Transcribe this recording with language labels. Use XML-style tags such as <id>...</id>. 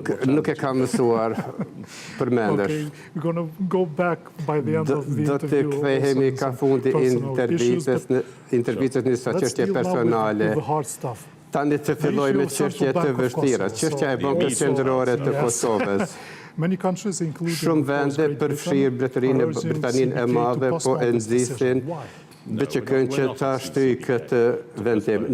<sq>Nuk e kam mësuar përmendesh.</sq> <en>We're going to go back by the end of the interview.</en> <sq>Do të kthehemi ka fundi intervistës në disa çështje personale. Tani të filloj me çështje të vështira. Çështja e Bankës Qendrore të Kosovës. Shumë vende përfshirë Britaninë e Madhe po e nxisin BÇK-n që ta shtyj këtë vendim.</sq>